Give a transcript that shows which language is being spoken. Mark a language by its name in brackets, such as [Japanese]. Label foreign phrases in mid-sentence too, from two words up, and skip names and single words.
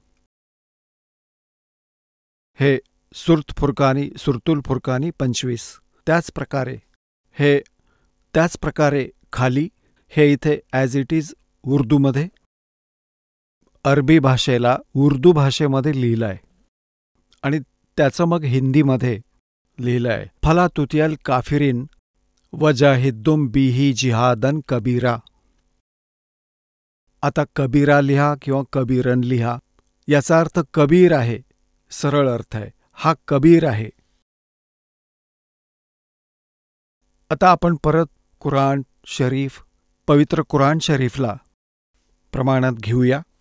[Marathi] हे सुरतुल फुरकानी 25. त्याच प्रकारे खाली हे इथे [English] as it is [Marathi] उर्दूमध्ये अरबी भाषेला उर्दू भाषेमध्ये लिहिलं आहे आणि त्याचं मग हिंदीमध्ये लिहिलं आहे. [Arabic] فلا تطع الكافرين وجاهدهم به جهادا كبيرا. [Marathi] आता कबीरा लिहा किंवा कबीरन लिहा, याचा अर्थ कबीर आहे, सरळ अर्थ आहे, हा कबीर आहे. आता आपण परत कुराण शरीफ, पवित्र कुराण शरीफला प्रमाणात घेऊया.